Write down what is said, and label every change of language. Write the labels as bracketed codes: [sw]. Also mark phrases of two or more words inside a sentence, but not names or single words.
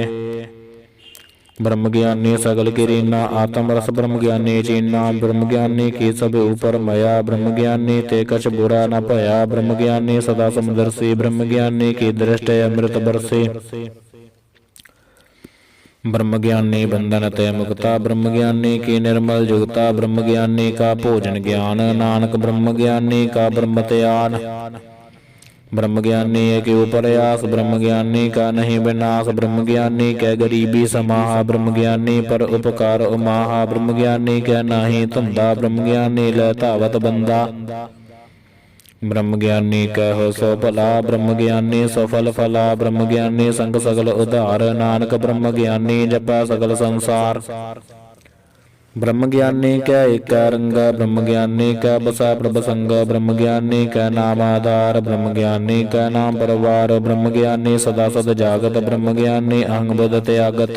[pa] ਬ੍ਰਹਮ ਗਿਆਨੀ ਸਗਲ ਕੀ ਰੀਨਾ, ਆਤਮ ਰਸ ਬ੍ਰਹਮ ਗਿਆਨੀ ਚੀਨਾ। ਬ੍ਰਹਮ ਗਿਆਨੀ ਕੀ ਸਭ ਉਪਰ ਮਇਆ, ਬ੍ਰਹਮ ਗਿਆਨੀ ਤੇ ਕਛ ਬੁਰਾ ਨ ਭਇਆ। ਬ੍ਰਹਮ ਗਿਆਨੀ ਸਦਾ ਸਮਦਰਸੀ, ਬ੍ਰਹਮ ਗਿਆਨੀ ਕੀ ਦ੍ਰਿਸ਼ਟ ਅੰਮ੍ਰਿਤ ਬਰਸੀ। ਬ੍ਰਹਮ ਗਿਆਨੀ ਬੰਧਨ ਤੇ ਮੁਕਤਾ, ਬ੍ਰਹਮ ਗਿਆਨੀ ਕੀ ਨਿਰਮਲ ਜੁਗਤਾ, ਬ੍ਰਹਮ ਗਿਆਨੀ ਕਾ ਭੋਜਨ ਗਿਆਨ, ਨਾਨਕ ਬ੍ਰਹਮ ਗਿਆਨੀ ਕਾ ਬ੍ਰਹਮ ਤਿਆਨ। ਬ੍ਰਹਮ ਗਿਆਨੀ ਏਕ ਪ੍ਰਯਾਸ, ਬ੍ਰਹਮ ਗਿਆਨੀ ਕਾ ਨਹੀ ਬਿਨਾਸ, ਬ੍ਰਹਮ ਗਿਆਨੀ ਕੈ ਗਰੀਬੀ ਸਮਾਹਾ, ਬ੍ਰਹਮ ਗਿਆਨੀ ਪਰ ਉਪਕਾਰ ਉਮਾਹਾ, ਬ੍ਰਹਮ ਗਿਆਨੀ ਕੈ ਨਾਹੀ ਧੰਧਾ, ਬ੍ਰਹਮ ਗਿਆਨੀ ਲੈ ਧਾਵਤ ਬੰਦਾ। ਬ੍ਰਹਮ ਗਿਆਨੀ ਕਹੋ ਸੋ ਭਲਾ, ਬ੍ਰਹਮ ਗਿਆਨੀ ਸਫਲ ਫਲਾ, ਬ੍ਰਹਮ ਗਿਆਨੀ ਸੰਗ ਸਗਲ ਉਧਾਰ, ਨਾਨਕ ਬ੍ਰਹਮ ਗਿਆਨੀ ਜਪੈ ਸਗਲ ਸੰਸਾਰ। ਬ੍ਰਹਮ ਗਿਆਨੀ ਕੈ ਏਕ ਰੰਗਾ, ਬ੍ਰਹਮ ਗਿਆਨੀ ਕੈ ਬਸਾ ਪ੍ਰਭ ਸੰਗ, ਬ੍ਰਹਮ ਗਿਆਨੀ ਕੈ ਨਾਮ ਆਧਾਰ, ਬ੍ਰਹਮ ਗਿਆਨੀ ਕੈ ਨਾਮ ਪਰਵਾਰ, ਬ੍ਰਹਮ ਗਿਆਨੀ ਸਦਾ ਸਦ ਜਾਗਤ, ਬ੍ਰਹਮ ਗਿਆਨੀ ਅਹੰਗ ਬੁਧ ਤਿਆਗਤ।